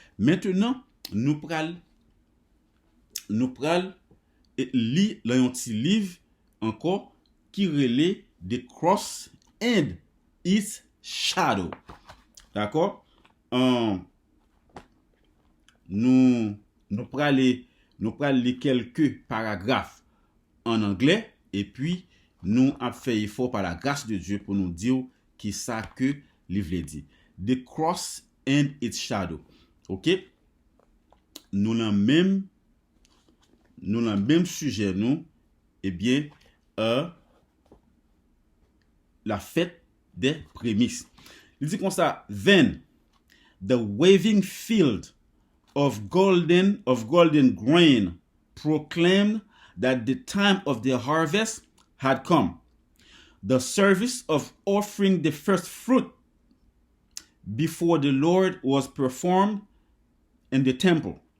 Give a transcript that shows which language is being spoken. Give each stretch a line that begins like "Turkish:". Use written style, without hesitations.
French: Maintenant, nous pral lire un petit livre encore qui relaie The Cross and Its Shadow. D'accord? Nous pral lire quelques paragraphes en anglais et puis nous avons fait effort par la grâce de Dieu pour nous dire qui ça que livre dit.
English: The Cross and Its Shadow. OK?
French: Nous l'avons même sujet nous, eh bien la fête des prémices. Il dit comme ça:
English: Then the waving field of golden grain proclaimed that the time of the harvest had come. The service of offering the first fruit before the Lord was performed in the temple.